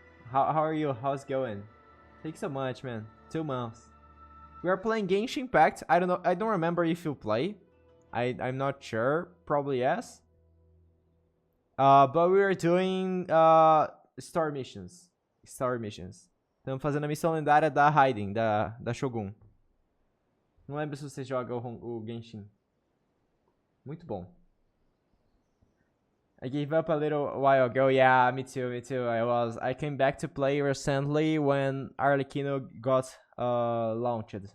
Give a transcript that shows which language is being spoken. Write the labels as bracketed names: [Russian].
[English] How are you? How's it going? Thanks so much, man. 2 months. We are playing Genshin Impact. I don't know. I don't remember if you play. I'm not sure. Probably yes. But we are doing Star Missions. [Portuguese] Estamos fazendo a missão lendária da Raiden, da Shogun. Não lembro se você joga o Genshin. Muito bom. [English] I gave up a little while ago. Yeah, me too. I came back to play recently when Arlecchino got launched.